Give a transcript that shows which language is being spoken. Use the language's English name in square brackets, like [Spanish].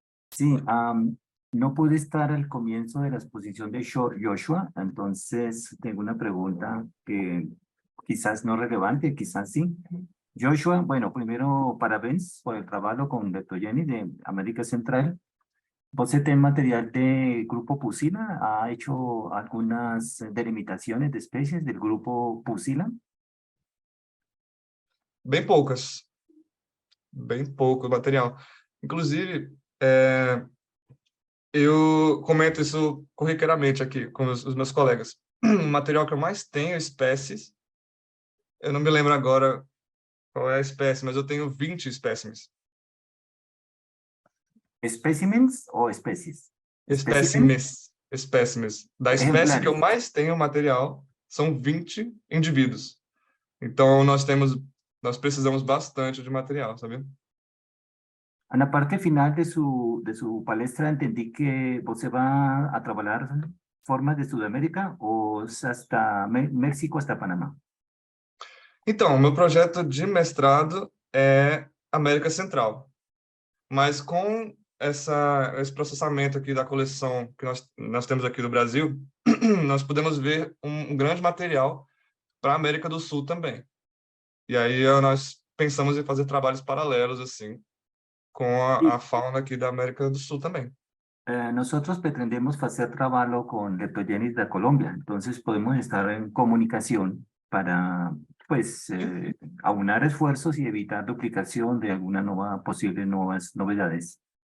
[Spanish] Sí, no pude estar al comienzo de la exposición de Joshua, entonces tengo una pregunta que quizás no relevante, quizás sí. Joshua, bueno, primero parabéns por el trabajo con Leptogénesis de América Central. [Portuguese] ¿Você tem material de grupo Pusila? [Spanish] ¿Ha hecho algunas delimitaciones de especies del grupo Pusila? [Portuguese] Bem poucas. Bem pouco material. Inclusive, eu comento isso corriqueiramente aqui com os meus colegas. O material que eu mais tenho espécies, eu não me lembro agora qual é a espécie, mas eu tenho 20 espécimes. [Spanish] ¿Espécimens o especies? [Portuguese] Espécimes. Da espécie que eu mais tenho material, são 20 indivíduos. Então, nós precisamos bastante de material, sabe? [Spanish] En la parte final de su palestra entendí que você va a trabajar formas de Sudamérica o hasta México hasta Panamá. [Portuguese] Então, o meu projeto de mestrado é América Central. Mas com esse processamento aqui da coleção que nós temos aqui do Brasil, nós podemos ver um grande material para a América do Sul também. E aí nós pensamos em fazer trabalhos paralelos, assim, com a fauna aqui da América do Sul também. [Spanish] Nosotros pretendemos hacer trabajo con Leptogénesis de Colombia, entonces podemos estar en comunicación para, pues, aunar esfuerzos y evitar duplicación de alguna posibles nuevas novedades.